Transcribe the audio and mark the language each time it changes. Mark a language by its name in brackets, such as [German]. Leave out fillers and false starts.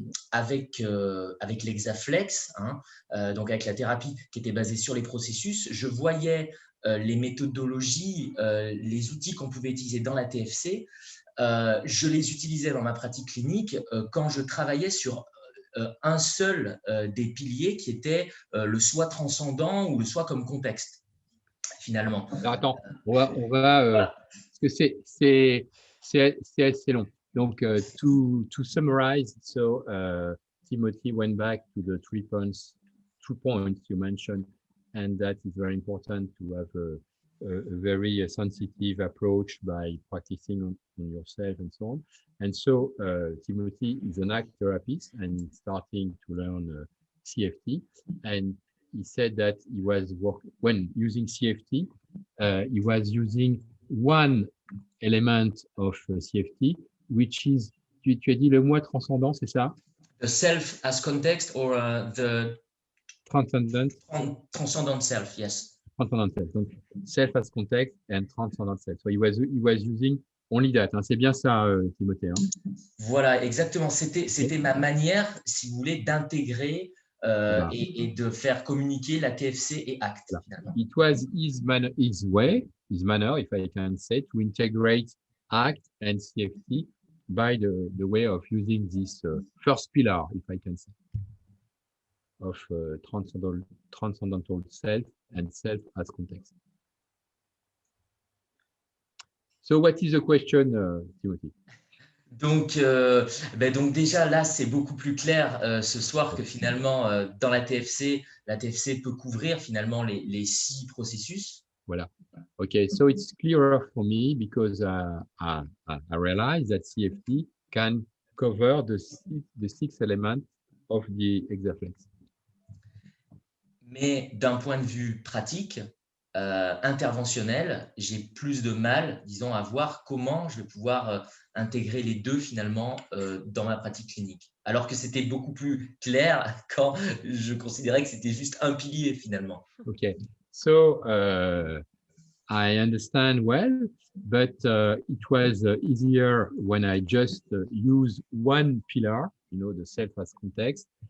[French] avec l'Hexaflex, hein, donc avec la thérapie qui était basée sur les processus, je voyais les méthodologies, les outils qu'on pouvait utiliser dans la TFC, je les utilisais dans ma pratique clinique quand je travaillais sur un seul des piliers qui était le soi transcendant ou le soi comme contexte. Finalement. Alors attends, on va parce que c'est assez long. [English] Donc to summarize, so Timothy went back to the 2 points you mentioned, and that is very important to have a very sensitive approach by practicing on yourself and so on. And so Timothy is an ACT therapist and starting to learn CFT, and he said that he was when using CFT, he was using one element of CFT, which is, [French] tu as dit le moi transcendant, c'est ça? [English] The self as context or the transcendent self, yes. Transcendent self. Donc self as context and transcendent self. So he was using only that. [French] Hein. C'est bien ça, Timothée. Hein. Voilà, exactement. C'était ma manière, si vous voulez, d'intégrer et de faire communiquer la TFC et ACT. Finalement. [English] It was his manner, if I can say, to integrate ACT and CFT by the way of using this first pillar, if I can say, of transcendental self and self as context. So what is the question, Timothy? [French] Donc déjà là, c'est beaucoup plus clair ce soir que finalement, dans la TFC peut couvrir finalement les 6 processus. Voilà. [English] Okay, so it's clearer for me because I realize that CFT can cover the 6 elements of the Hexaflex. [French] Mais d'un point de vue pratique, interventionnel, j'ai plus de mal, disons, à voir comment je vais pouvoir intégrer les deux finalement dans ma pratique clinique. Alors que c'était beaucoup plus clair quand je considérais que c'était juste un pilier finalement. [English] Okay, so I understand well, but it was easier when I just use one pillar, you know, the self as context.